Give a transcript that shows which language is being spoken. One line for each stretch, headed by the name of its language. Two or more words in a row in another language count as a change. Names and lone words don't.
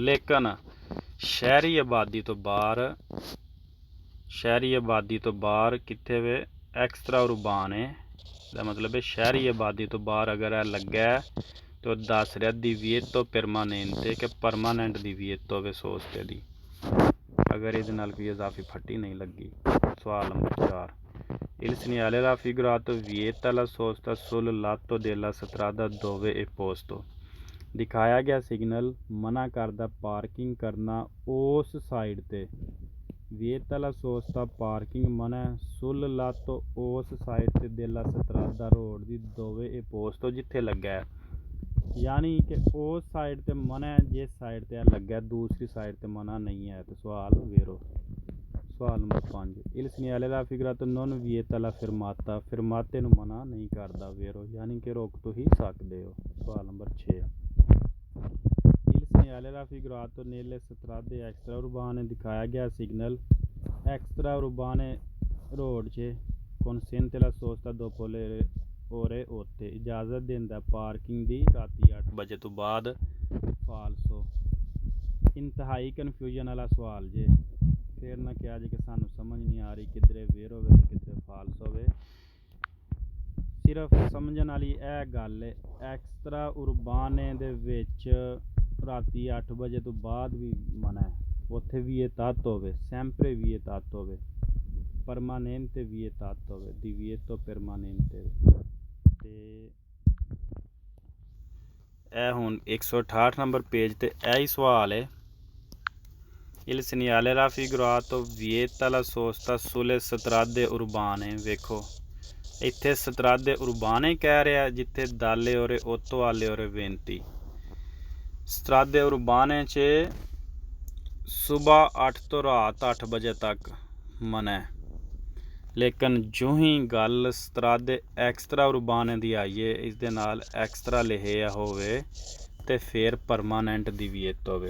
Punjabi: ਲੇਕਿਨ ਸ਼ਹਿਰੀ ਆਬਾਦੀ ਤੋਂ ਬਾਹਰ ਕਿੱਥੇ ਵੇ
Italian: extra urbana
Punjabi: ਹੈ ਦਾ ਮਤਲਬ ਹੈ ਸ਼ਹਿਰੀ ਆਬਾਦੀ ਤੋਂ ਬਾਹਰ ਅਗਰ ਇਹ ਲੱਗਾ ਤਾਂ ਦੱਸ ਰਿਹਾ
Italian: divieto permanente
Punjabi: ਕਿ ਪਰਮਾਨੈਂਟ divieto ਵੇ ਸੋਸਤੇ ਦੀ ਅਗਰ ਇਹਦੇ ਨਾਲ ਕੋਈ ਇਜ਼ਾਫੀ ਫੱਟੀ ਨਹੀਂ ਲੱਗੀ। ਸਵਾਲ ਨੰਬਰ 4।
Italian: Il segnale raffigurato vieta la sosta sul lato della strada dove è posto।
Punjabi: ਦਿਖਾਇਆ ਗਿਆ ਸਿਗਨਲ ਮਨਾ ਕਰਦਾ ਪਾਰਕਿੰਗ ਕਰਨਾ ਉਸ ਸਾਈਡ ਤੇ।
Italian: vieta la sosta
Punjabi: ਪਾਰਕਿੰਗ ਮਨਾ
Italian: sul lato
Punjabi: ਉਸ ਸਾਈਡ ਤੇ
Italian: della strada
Punjabi: ਰੋਡ ਦੀ
Italian: dove è posto
Punjabi: ਜਿੱਥੇ ਲੱਗਾ ਹੈ ਯਾਨੀ ਕਿ ਉਸ ਸਾਈਡ ਤੇ ਮਨਾ ਜਿਸ ਸਾਈਡ ਤੇ ਲੱਗਾ ਦੂਸਰੀ ਸਾਈਡ ਤੇ ਮਨਾ ਨਹੀਂ ਹੈ। ਤੇ ਸਵਾਲ ਵੇਰੋ। ਸਵਾਲ ਨੰਬਰ 5।
Italian: Il segnale raffigurato non vieta la fermata fermate
Punjabi: ਨੂੰ ਮਨਾ ਨਹੀਂ ਕਰਦਾ। ਵੇਰੋ ਯਾਨੀ ਕਿ ਰੋਕ ਤੋਂ ਹੀ ਸਕਦੇ ਹੋ। ਸਵਾਲ ਨੰਬਰ 6।
Italian: Il segnale raffigurato nelle strade extraurbane
Punjabi: ਦਿਖਾਇਆ ਗਿਆ ਸਿਗਨਲ
Italian: extra urbane
Punjabi: ਰੋਡ 'ਚ
Italian: consente la sosta dopo le ore 8
Punjabi: ਇਜਾਜ਼ਤ ਦਿੰਦਾ ਪਾਰਕਿੰਗ ਦੀ ਰਾਤੀ 8 ਵਜੇ ਤੋਂ ਬਾਅਦ। ਫਾਲਸੋ। ਇੰਤਹਾਈ ਕਨਫਿਊਜ਼ਨ ਵਾਲਾ ਸਵਾਲ ਜੇ ਫਿਰ ਨਾ ਕਿਹਾ ਜੇ ਕਿ ਸਾਨੂੰ ਸਮਝ ਨਹੀਂ ਆ ਰਹੀ ਕਿਧਰੇ ਵੇਰ ਹੋਵੇ ਤੇ ਕਿਧਰੇ ਫਾਲਸ ਹੋਵੇ। ਸਿਰਫ ਸਮਝਣ ਵਾਲੀ ਇਹ ਗੱਲ ਹੈ
Italian: extra urbane
Punjabi: ਦੇ ਵਿੱਚ ਰਾਤੀ 8 ਵਜੇ ਤੋਂ ਬਾਅਦ ਵੀ ਮਨਾ ਹੈ। ਉੱਥੇ ਵੀ ਇਹ ਤੱਤ ਹੋਵੇ ਸੈਂਪਰੇ ਵੀ ਇਹ ਤੱਤ ਹੋਵੇ ਪਰਮਾਨੈਂਟ ਵੀ ਇਹ ਤੱਤ ਹੋਵੇ
Italian: divieto permanente।
Punjabi: ਤੇ ਇਹ ਹੁਣ 168 ਨੰਬਰ ਪੇਜ ਤੇ ਇਹ ਹੀ ਸਵਾਲ ਹੈ।
Italian: Il segnale raffigurato vieta la sosta sulle strade urbane।
Punjabi: ਵੇਖੋ ਇੱਥੇ
Italian: strade urbane
Punjabi: ਕਹਿ ਰਿਹਾ ਜਿੱਥੇ
Italian: dalle ore otto alle ore 20. strade urbane
Punjabi: 'ਚ ਸੁਬਾਹ 8 ਤੋਂ ਰਾਤ 8 ਵਜੇ ਤੱਕ ਮਨਾ ਹੈ। ਲੇਕਿਨ ਜੋ ਹੀ ਗੱਲ
Italian: strade extra urbane
Punjabi: ਦੀ ਆਈਏ, ਇਸ ਦੇ ਨਾਲ ਐਕਸਟਰਾ ਲਿਖਿਆ ਹੋਵੇ ਤੇ ਫਿਰ ਪਰਮਾਨੈਂਟ ਦੀ ਵੀ ਇੱਤ ਹੋਵੇ।